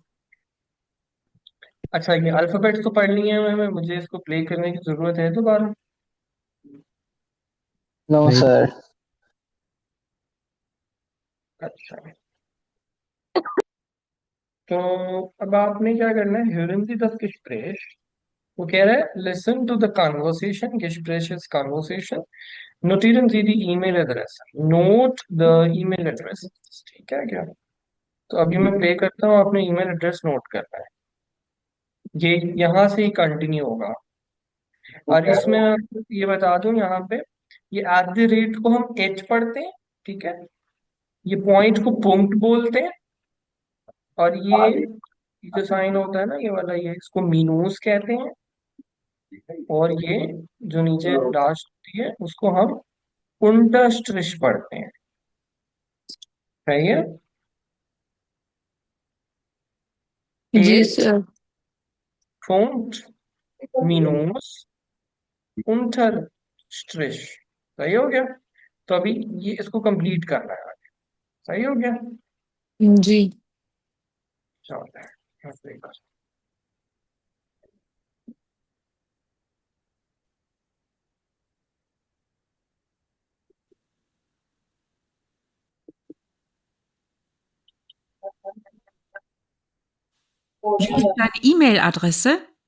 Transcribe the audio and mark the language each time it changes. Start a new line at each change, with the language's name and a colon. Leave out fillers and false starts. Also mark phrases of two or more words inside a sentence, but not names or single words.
Hindi: अच्छा, ये अल्फाबेट्स तो पढ़ लिए हैं, मुझे इसको प्ले करने की जरूरत है दोबारा?
English: No,
Hindi: नहीं।
English: sir.
Hindi: अच्छा, तो अब आपने क्या करना है,
German: hören Sie das Gespräch।
Hindi: वो कह रहा है
English: listen to the conversation, Gespräch is conversation,
German: notieren Sie die E-Mail-Adresse,
English: note the email address।
Hindi: ठीक है क्या? तो अभी मैं प्ले करता हूँ, आपने
English: email address
Hindi: नोट करना है। ये यहाँ से ही कंटिन्यू होगा। और इसमें मैं आपको ये बता दूं, यहाँ पे ये
English: at the rate
Hindi: को हम एच पढ़ते हैं, ठीक है। ये पॉइंट को पुंक्ट बोलते हैं। और ये जो साइन होता है ना, ये वाला, ये इसको मीनूस कहते हैं। और ये जो नीचे लास्ट होती है उसको हम unterstrich पढ़ते हैं। सही है? जी एच, सर।
German: punkt, minus, unterstrich।
Hindi: सही हो गया? तो अभी ये इसको कंप्लीट करना है। सही हो गया? जी। चलो,
German: Wie ist deine E-Mail-Adresse?